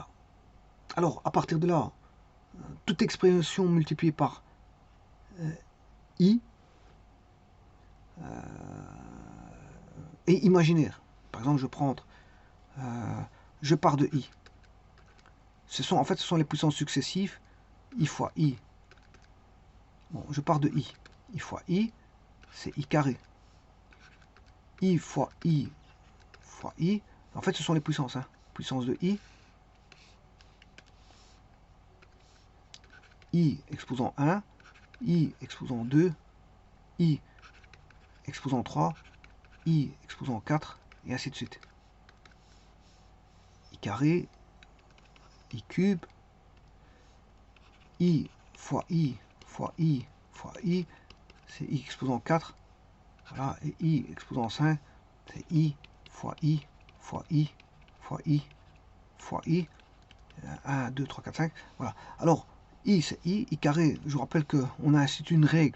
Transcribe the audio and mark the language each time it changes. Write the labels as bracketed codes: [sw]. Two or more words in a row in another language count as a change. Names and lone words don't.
[fr] Alors, à partir de là, toute expression multipliée par i est imaginaire. Par exemple, je pars de i. En fait, ce sont les puissances successives, i fois i. Bon, je pars de i. I fois i, c'est i carré. I fois i fois i. En fait, ce sont les puissances. Hein. Puissance de i exposant 1, i exposant 2, i exposant 3, i exposant 4, et ainsi de suite. I carré, i cube, i fois i fois i fois i, c'est i exposant 4. Voilà, et i exposant 5, c'est i fois i fois i fois i fois i. 1, 2, 3, 4, 5. Voilà. Alors, i c'est i carré, je vous rappelle qu'on a institué une règle.